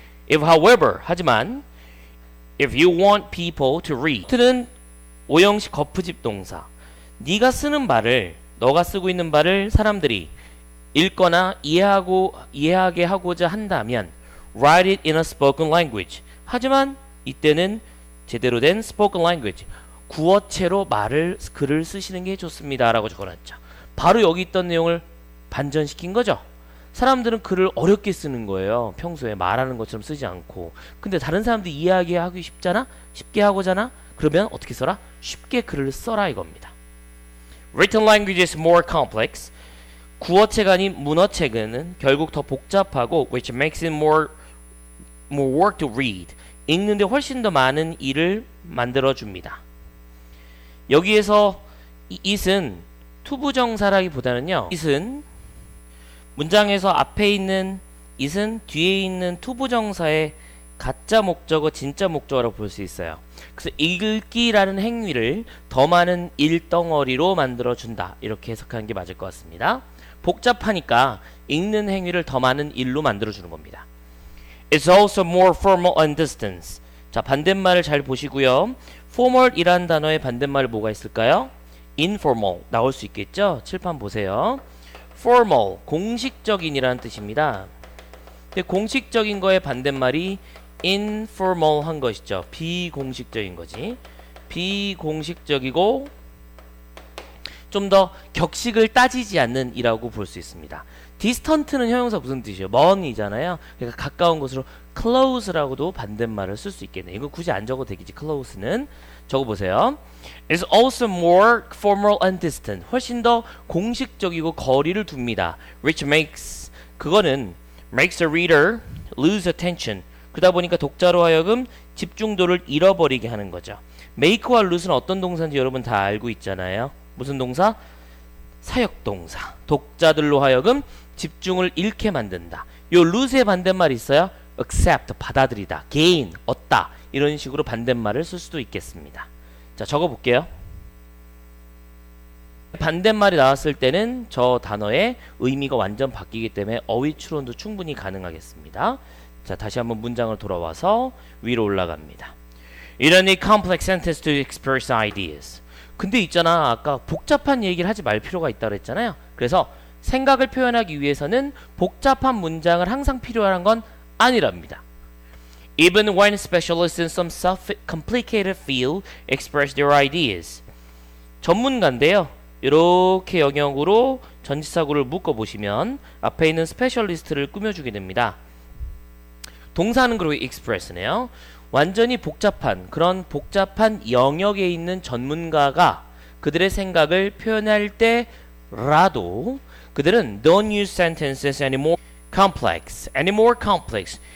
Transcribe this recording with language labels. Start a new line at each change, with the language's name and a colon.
English: If however
Korean: 하지만
English: if you want people to read
Korean: 는 오형식 거푸집 동사 네가 쓰는 말을 너가 쓰고 있는 말을 사람들이 읽거나 이해하게 하고자 한다면
English: write it in a spoken language
Korean: 하지만 이때는 제대로 된
English: spoken language
Korean: 구어체로 글을 쓰시는 게 좋습니다 라고 적어놨죠. 바로 여기 있던 내용을 반전시킨 거죠. 사람들은 글을 어렵게 쓰는 거예요. 평소에 말하는 것처럼 쓰지 않고. 근데 다른 사람들이 이해하기 쉽게 하고잖아. 그러면 어떻게 써라? 쉽게 글을 써라 이겁니다.
English: Written language is more complex.
Korean: 구어체가 아닌 문어체는 결국 더 복잡하고
English: which makes it more work to read.
Korean: 읽는데 훨씬 더 많은 일을 만들어줍니다. 여기에서 it은 투부정사라기보다는요. it은 문장에서 앞에 있는 it은 뒤에 있는 투부정사의 가짜 목적어, 진짜 목적어라고 볼 수 있어요. 그래서 읽기라는 행위를 더 많은 일덩어리로 만들어준다. 이렇게 해석하는 게 맞을 것 같습니다. 복잡하니까 읽는 행위를 더 많은 일로 만들어주는 겁니다.
English: It's also more formal and distant.
Korean: 자, 반대말을 잘 보시고요. formal이라는 단어의 반대말 뭐가 있을까요? informal 나올 수 있겠죠? 칠판 보세요. formal, 공식적인이라는 뜻입니다. 근데 공식적인 거의 반대말이 informal 한 것이죠. 비공식적인 거지. 비공식적이고 좀 더 격식을 따지지 않는 이라고 볼 수 있습니다. distant는 형용사 무슨 뜻이에요? 먼이잖아요. 그러니까 가까운 곳으로 close라고도 반대말을 쓸 수 있겠네요. 이거 굳이 안 적어도 되겠지. close는 적어보세요.
English: It's also more formal and distant.
Korean: 훨씬 더 공식적이고 거리를 둡니다.
English: Which makes
Korean: 그거는
English: makes a reader lose attention.
Korean: 그러다 보니까 독자로 하여금 집중도를 잃어버리게 하는 거죠. make와 lose는 어떤 동사인지 여러분 다 알고 있잖아요. 무슨 동사? 사역동사. 독자들로 하여금 집중을 잃게 만든다. 요 lose의 반대말이 있어요. accept, 받아들이다. gain, 얻다. 이런 식으로 반대말을 쓸 수도 있겠습니다. 자, 적어볼게요. 반대말이 나왔을 때는 저 단어의 의미가 완전 바뀌기 때문에 어휘 추론도 충분히 가능하겠습니다. 자, 다시 한번 문장을 돌아와서 위로 올라갑니다.
English: You don't need complex sentence to express ideas.
Korean: 근데 있잖아, 아까 복잡한 얘기를 하지 말 필요가 있다고 그랬잖아요. 그래서 생각을 표현하기 위해서는 복잡한 문장을 항상 필요한 건 아니랍니다.
English: Even when specialists in some complicated field express their ideas.
Korean: 전문가인데요. 이렇게 영역으로 전치사구를 묶어보시면 앞에 있는 스페셜리스트를 꾸며주게 됩니다. 동사는 그리고 express네요. 완전히 복잡한 그런 복잡한 영역에 있는 전문가가 그들의 생각을 표현할 때라도 그들은
English: don't use sentences anymore complex,
Korean: anymore complex.